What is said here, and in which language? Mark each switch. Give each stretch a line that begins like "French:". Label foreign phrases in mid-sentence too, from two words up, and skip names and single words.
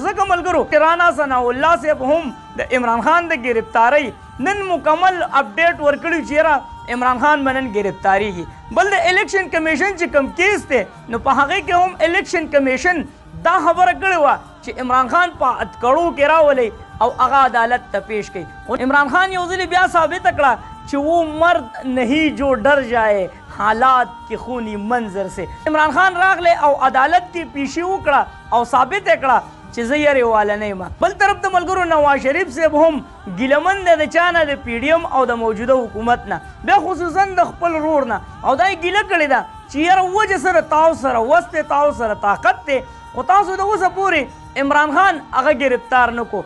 Pashto: ځکه ملګرو رانا ثناء الله صاحب هم د عمران خان د ګرفتارۍ نن مکمل اپډیټ ورکړي چې یاره عمران خان به نن ګرفتاریږي. بل د الیکشن کمیشن چې کوم کیس دی نو په هغې کې هم الیکشن کمیشن دا خبره کړې وه چې عمران خان په اتکړو کې راولئ او هغه عدالت ته پیش کړي. خو عمران خان یو ځلې بیا ثابته کړه چې
Urdu: وہ مرد نہیں جو ڈر جائے حالات کی خونی منظر سے.
Pashto: عمران خان راغلی او عدالت کې پیشي وکړه او ثابت یې کړه چې زه یې واله نه یم. بل طرف ته ملګرو نواز شریف صاحب هم ګیلمن دی د چا نه د پی ډي ایم او د موجوده حکومت نه بیا خصوصا د خپل ورور نه او دا یې ګیله کړې ده چې یاره وجه سره تاسو سره وس دی تاسو سره طاقت دی خو تاسو د اوسه پورې عمران خان هغه ګرفتار نه کو.